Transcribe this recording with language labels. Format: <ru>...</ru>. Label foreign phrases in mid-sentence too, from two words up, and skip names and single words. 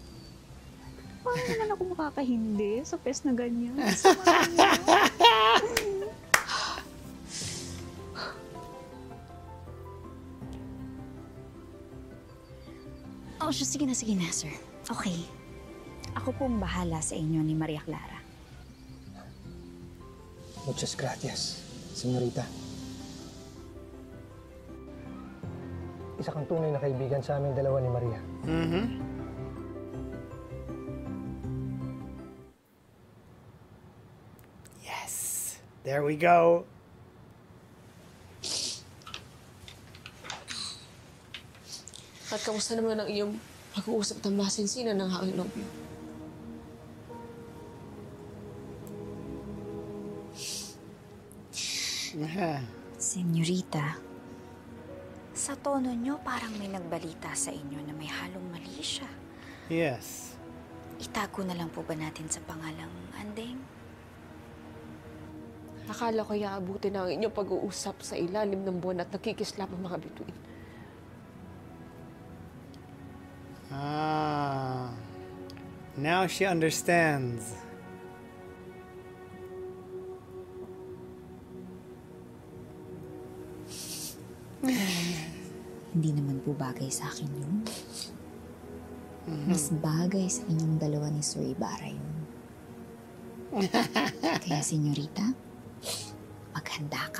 <tl>Paano naman ako makakahindi sa pes na ganyan? Oh, sige na, sir. Okay. Ako pong bahala sa inyo ni Maria Clara.</tl> <es>Muchas gracias, senyorita.</es> <tl>Isa kang tunay na kaibigan sa aming dalawa ni Maria.</tl> <en>Yes. There we go.</en> <tl>At kamusta naman ang iyong pag-uusap ng masinsinan ng aking nobyo? Senyorita, sa tono nyo parang may nagbalita sa inyo na may halong mali siya.</tl> <en>Yes.</en> <tl>Itago na lang po ba natin sa pangalang Andeng? Akala ko iaabutin na ang inyong pag-uusap sa ilalim ng buwan at nakikislap ang mga bituin.</tl> <en>Ah, now she understands.</en> <tl>Hindi naman po bagay sa akin yun. Mas bagay sa inyong dalawa ni Sir Ibarra yun. Kaya, senyorita, maghanda ka.</tl>